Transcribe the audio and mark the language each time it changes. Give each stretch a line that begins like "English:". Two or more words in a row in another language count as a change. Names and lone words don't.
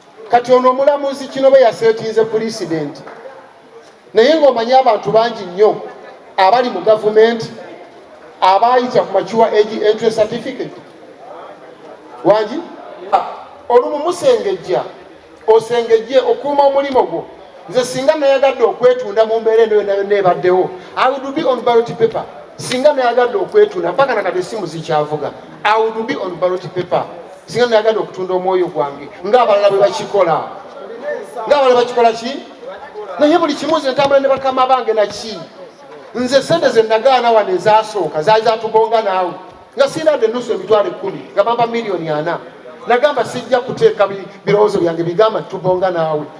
Ganda: Kati ono omulamuzi kino be yaseetinze president. Naye ng'omanyi abantu bangi nnyo abali mu gavumenti abaayita ku
English: mature age entry certificate.
Ganda: Wangi? Olumu musengejja, osengejje okuuma omulimo gwo. Nze singa nayagadde okwetunda mu mbeera eno yonna yonna ebaddewo,
English: I would be on ballot paper.
Ganda: Singa nayagadde okwetunda, mpaka na kati essimu zikyavuga.
English: I would be on ballot paper.
Ganda: Singa nayagadde okutunda omwoyo gwange, ng'abalala bwe bakikola. Ng'abalala bakikola ki? Naye buli kimu nze ntambula ne bakama bange na ki? Nze sente ze nagaana wano ezasooka, zaali zatugonga naawe. Nga sirina de nusu emitwalo ekkumi, nga bampa miliyoni ana. Nagamba sijja kuteeka bi-, birowoozo byange bigamba nti tugonga naawe.